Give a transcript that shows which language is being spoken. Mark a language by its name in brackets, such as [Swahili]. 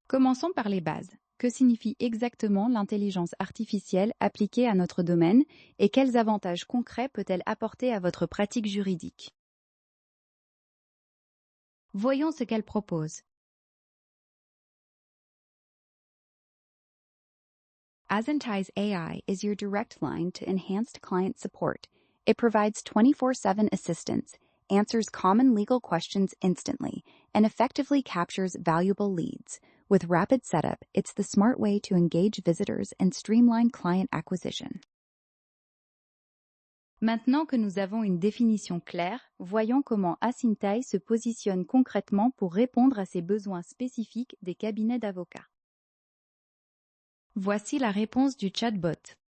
[French] Commençons par les bases. Que signifie exactement l'intelligence artificielle appliquée à notre domaine et quels avantages concrets peut-elle apporter à votre pratique juridique? Voyons ce qu'elle propose. [English] Asynti's AI is your direct line to enhanced client support. It provides 24/7 assistance, answers common legal questions instantly, and effectively captures valuable leads. With rapid setup, it's the smart way to engage visitors and streamline client acquisition. [French] Maintenant que nous avons une définition claire, voyons comment Asyntai se positionne concrètement pour répondre à ces besoins spécifiques des cabinets d'avocats. Voici la réponse du chatbot.